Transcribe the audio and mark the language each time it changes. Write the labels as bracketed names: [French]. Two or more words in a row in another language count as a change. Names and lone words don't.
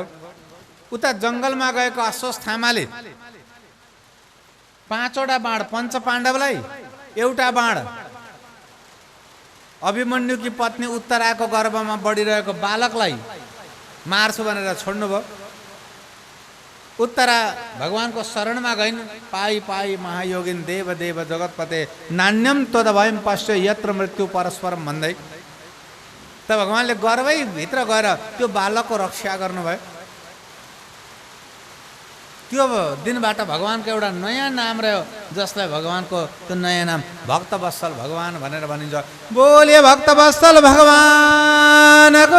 [Nepali] उता जङ्गलमा गएको अश्वस्थामाले 5वटा बाण पञ्च पाण्डवलाई, एउटा बाण अभिमन्युकी पत्नी उत्तराको गर्भमा बढिरहेको बालकलाई मार्छु भनेर छोड्नुभयो। उत्तरा भगवानको शरणमा गइन्। [Sanskrit] पाई पाई महायोगिन देव देव जगतपते नान्यम तदभयम पश्य यत्र मृत्यु परस्परम [Nepali] भन्दै त भगवानले गर्वै भित्र गएर त्यो बालकको रक्षा गर्नुभयो। त्यो दिनबाट भगवानको एउटा नयाँ नाम रह्यो, जसलाई भगवानको त्यो नयाँ नाम भक्तवत्सल भगवान भनेर भनिन्छ। बोलिए भक्तवत्सल भगवानको